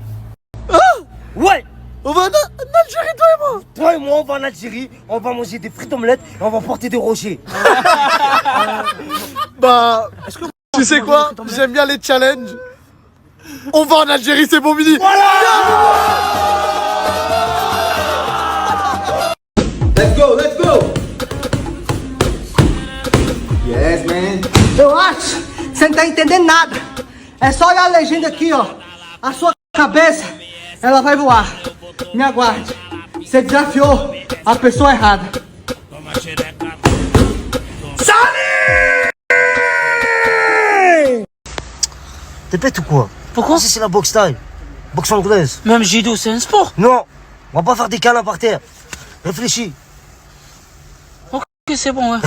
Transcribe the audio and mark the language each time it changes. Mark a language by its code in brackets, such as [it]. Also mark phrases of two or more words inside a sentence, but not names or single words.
[fr] Ouais. On va en Algérie, toi et moi. Toi et moi, on va en Algérie, on va manger des frites omelettes et on va porter des rochers. Bah, tu sais quoi? J'aime bien les challenges. On va en Algérie, c'est bon, Mini. [en] Let's go. Yes, man. [pt] Eu acho que você não tá entendendo nada. É só olhar a legenda aqui, ó. A sua cabeça, ela vai voar. Me aguarde. Você desafiou a pessoa errada. [fr] T'es bête ou quoi? Pourquoi? Si c'est la boxe taille, boxe anglaise. Même judo, c'est un sport. Non, on va pas faire des câlins par terre. Réfléchis, Ok, c'est bon, ouais.